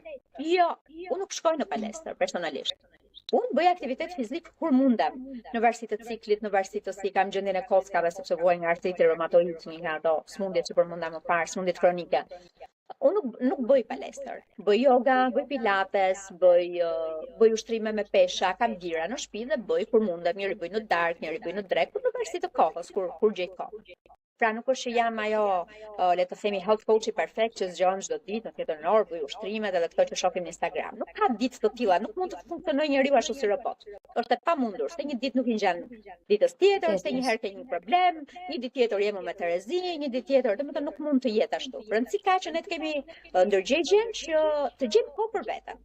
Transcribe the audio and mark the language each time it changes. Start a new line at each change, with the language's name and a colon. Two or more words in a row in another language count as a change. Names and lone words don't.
Albanian: Jo, unë nuk shkoj në palestër personalisht. Unë bëj aktivitet fizik kur mundem, në varësi të ciklit, në varësi të si kam gjendjen e kockave, sepse vuaj nga artriti reumatoid, nga ato smundjet që përmenda më parë, smundjet kronike. Unë nuk bëj palestër, bëj yoga, bëj pilates, bëj ushtrime me pesha, kam gira në shtëpi dhe bëj kur mundem, njëri bëj në darkë, njëri bëj në drekë, në varësi të kohës, kur gjej kohë. Pra nuk është që jam ajo, le të themi,
English: health coach
Albanian: i perfekt që zgjohem çdo ditë në tjetër orë, bëj ushtrimet edhe këto që shohim në Instagram. Nuk ka ditë të tilla, nuk mund të funksionojë njeriu ashtu si robot. Është e pamundur, se një ditë nuk i ngjan ditës tjetër, se një herë ke një problem, një ditë tjetër je më me Terezi, një ditë tjetër, domethënë nuk mund të jetë ashtu. Rëndësi ka që ne të kemi ndërgjegjen që të gjejmë kohë për veten.